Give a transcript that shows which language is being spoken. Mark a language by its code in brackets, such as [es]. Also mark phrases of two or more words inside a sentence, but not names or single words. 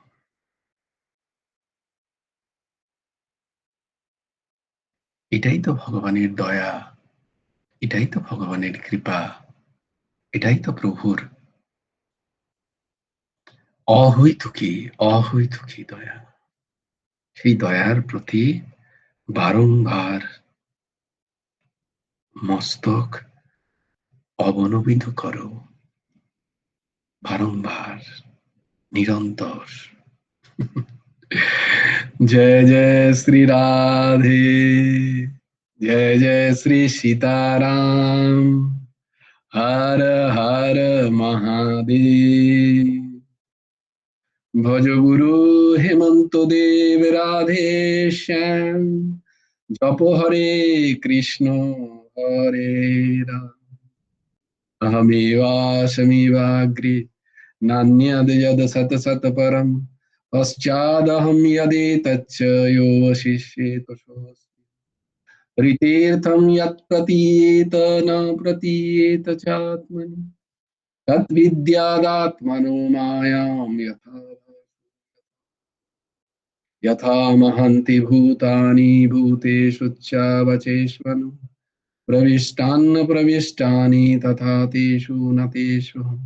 [bn] এটাই তো ভগবানের দয়া, এটাই তো ভগবানের কৃপা, এটাই তো প্রভুর অহৈতুকী অহৈতুকী দয়া। সেই দয়ার প্রতি বারংবার মস্তক অবনমিত করো, বারংবার, নিরন্তর। [hi] जय जय श्री राधे, जय जय श्री सीताराम, हर हर महादेव। भज गुरु हेमंत देव राधे श्याम, जप हरे कृष्ण हरे राम, [sa] अहमेवास्मिवाग्रे नान्यद् यद् सत सत परम्, पश्चादहं यदेतच्च यो वशिष्येत सोऽस्मि। ऋतेऽर्थं यत् प्रतीयेत न प्रतीयेत चात्मनि, तद्विद्यादात्मनो मायां यथा महन्ति भूतानि भूतेषु च प्रविष्टान्न प्रविष्टानि तथा तेषु न तेष्वहम्।